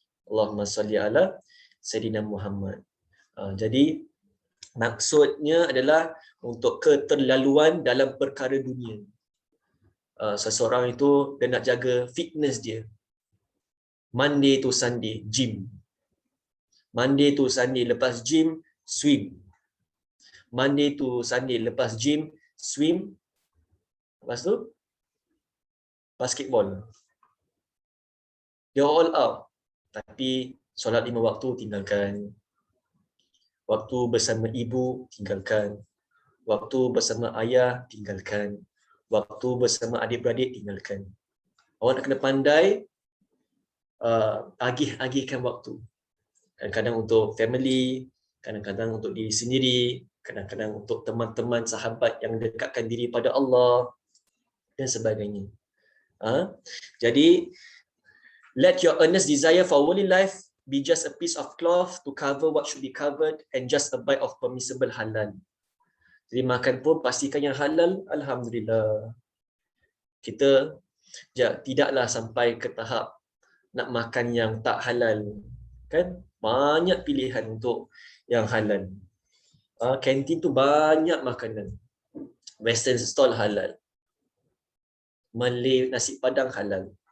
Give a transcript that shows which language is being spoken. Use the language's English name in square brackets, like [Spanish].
[Arabic] Allahumma salli ala Sayyidina Muhammad. [Malay] Jadi maksudnya adalah untuk keterlaluan dalam perkara dunia. Seseorang itu dia nak jaga fitness dia. [English] Monday to Sunday, gym. Monday to Sunday lepas gym, swim. Monday to Sunday lepas gym, swim. [Malay] Lepas tu, basketball. [English] You're all out. [Malay] Tapi solat 5 waktu tinggalkan. Waktu bersama ibu tinggalkan. Waktu bersama ayah tinggalkan. Waktu bersama adik-beradik tinggalkan. Awak nak kena pandai agih-agihkan waktu. Kadang-kadang untuk family, kadang-kadang untuk diri sendiri, kadang-kadang untuk teman-teman, sahabat yang dekatkan diri pada Allah dan sebagainya. [English] Jadi let your earnest desire for worldly life be just a piece of cloth to cover what should be covered and just a bite of permissible halal. [Malay] Jadi makan pun pastikan yang halal, alhamdulillah. Kita tidaklah sampai ke tahap nak makan yang tak halal. Kan? Banyak pilihan untuk yang halal. Kantin tu banyak makanan. [English] Western stall halal. Malay nasi padang halal.